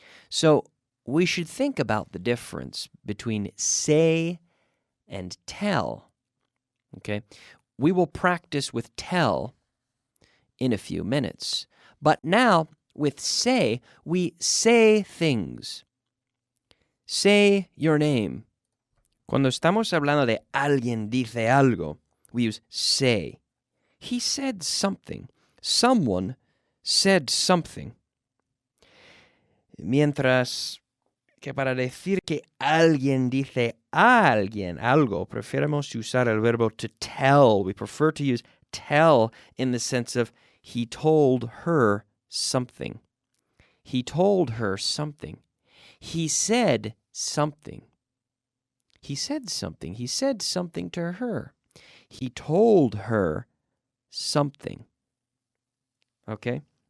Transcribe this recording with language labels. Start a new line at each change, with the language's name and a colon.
English: So we should think about the difference between say and tell. Okay? We will practice with tell in a few minutes. But now, with say, we say things. Say your name.
Spanish: Cuando estamos hablando de alguien dice algo,
English: we use say. He said something. Someone said something.
Spanish: Mientras que para decir que alguien dice a alguien algo, preferimos usar el verbo to tell.
English: We prefer to use tell in the sense of he told her something. He told her something. He said something. He said something. He said something to her. He told her something. Okay?